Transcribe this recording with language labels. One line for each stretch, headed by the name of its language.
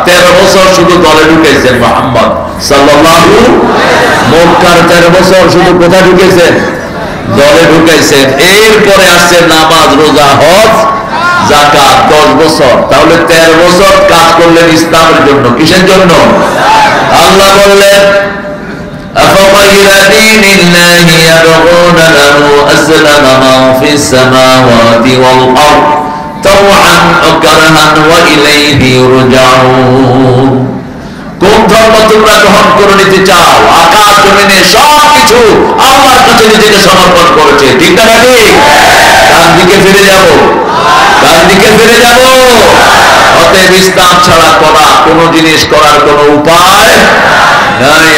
Bangla: 13 বছর শুধু দলে ঢুকেছেন মুহাম্মদ সাল্লাল্লাহু। মক্কার 13 বছর শুধু কোথায় ঢুকেছেন? দলে ঢুকেছেন। এরপরে আসছে নামাজ, রোজা, হজ, যাকাত 10 বছর। তাহলে 13 বছর কাজ করলেন ইসলামের জন্য। কিসের জন্য? আল্লাহ বললেন
Arabic: أفغير دين الله يبغون له أسلم من في السماوات والأرض طوعا وكرها وإليه يرجعون।
Bangla: কোন ধর্ম তোমরা গ্রহণ করে নিতে চাও? আকাশ জমিনে সবকিছু আল্লাহর কাছে নিজেকে সমর্পণ করেছে, ঠিক না নাকি? কার দিকে ফিরে যাব? কার দিকে ফিরে যাব? অতএব ইসলাম ছাড়া করা কোন জিনিস করার কোন উপায় নাই।